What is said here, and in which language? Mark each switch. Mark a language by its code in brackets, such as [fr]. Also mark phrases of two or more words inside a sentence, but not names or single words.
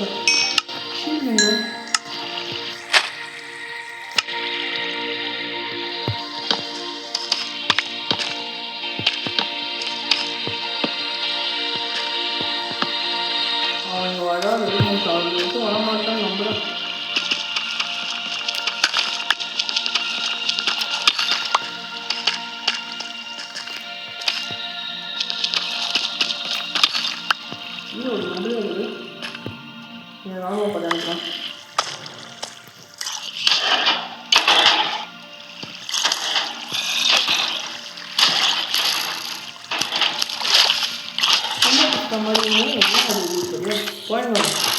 [pt] Chile, né? Agora eu não salvo. Eu tô lá matando não, bro. [ta] ராணுவ படம் மாதிரி என்ன அது இருக்குது போயிடணும்.